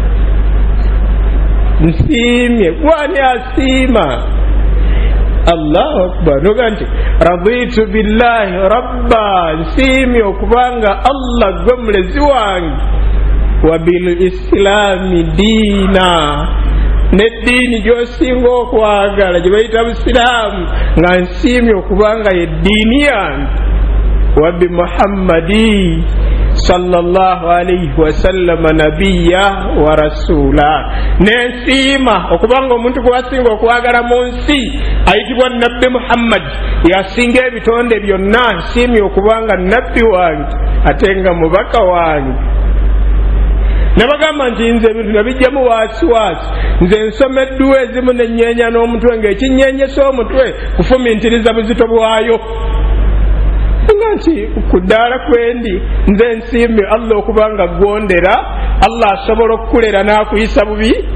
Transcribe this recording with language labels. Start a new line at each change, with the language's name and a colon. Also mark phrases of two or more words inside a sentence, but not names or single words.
Ganda: nsiimye gwani asiima
Arabic: الله أكبر
Ganda: noga nti
Arabic: رضيت بالله ربا
Ganda: nsiimye okubanga Allah gwe mulezi wange
Arabic: وبالإسلام دينا
Ganda: n'eddiini gy'osinga okwagala gye bayita busiraamu nga nsiimye okubanga y'eddiini yange
Arabic: وبمحمد صلى الله عليه وسلم نبيا و
Ganda: rasula nensiima okubanga omuntu gwasinga okwagala mu nsi ayitibwa nabbi Muhammad yasinga ebitonde byonna nsiimye okubanga nabbi wange ate nga mubaka wange nabagamba nti nze ebintu nabijjamu waasiwaasi nze nsoma edduwa ezimu nenyeenya n'omutwe ng'ekinnyenyesa omutwe kufumintiriza buzito bwayo nga nti ku ddaala kwendi nze nsiimye Allah okubanga gwondera Allah asobola okukulera n'akuyisa bubi